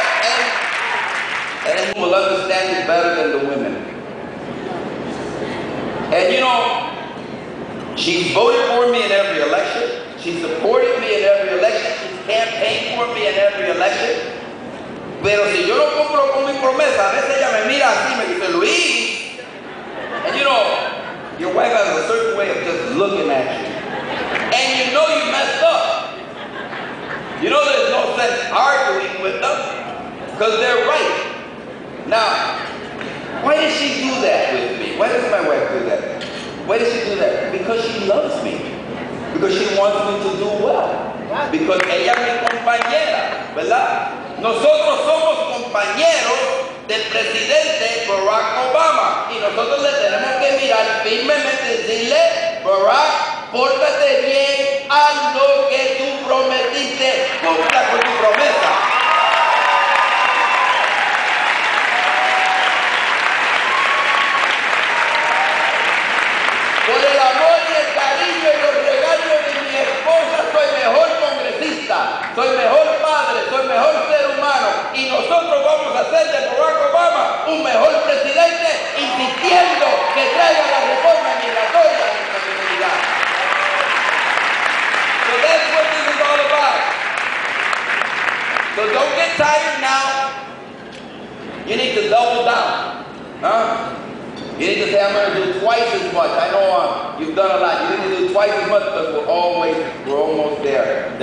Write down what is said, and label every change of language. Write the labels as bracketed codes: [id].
[en] And will understand it better than the women. And you know, she's voted for me in every election. She supported me in every election. She's campaigned for me in every election. [es] Pero si yo no cumplo con mi promesa, a veces ella me mira así, me dice, Luis. [en] And you know, your wife has a certain way of just looking at you. And you know you messed up. You know there's no sense arguing with them because they're right. Now, why does she do that with me? Why does my wife do that? Why does she do that? Because she loves me. Because she wants me to do well. Because [es] ella es mi compañera, ¿verdad? Nosotros somos compañeros del presidente Barack Obama. Y nosotros le tenemos que mirar firmemente y decirle, Barack, pórtate bien, haz lo que tú prometiste, cumpla con tu promesa. Por el amor y el cariño y los regalos de mi esposa, soy mejor congresista, soy mejor padre, soy mejor ser humano. Y nosotros vamos a hacer de Barack Obama un mejor presidente, insistiendo que traiga la reforma migratoria a nuestra comunidad. [en] So that's what this is all about. So don't get tired now. You need to double down. Huh? You need to say, I'm going to do twice as much. I know you've done a lot. You need to do twice as much because we're almost there.